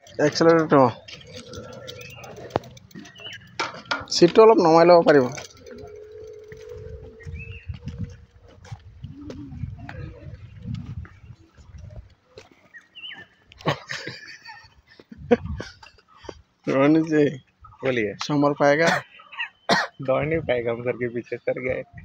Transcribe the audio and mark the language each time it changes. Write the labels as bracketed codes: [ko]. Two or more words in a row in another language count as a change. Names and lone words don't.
[as] এক্সেলাৰেটৰ সিটটো অলপ নমাই ল'ব পাৰিব रोहन जी [hi] बोलिए संभल पाएगा दौड़ नहीं पाएगा हम सर के पीछे सर गए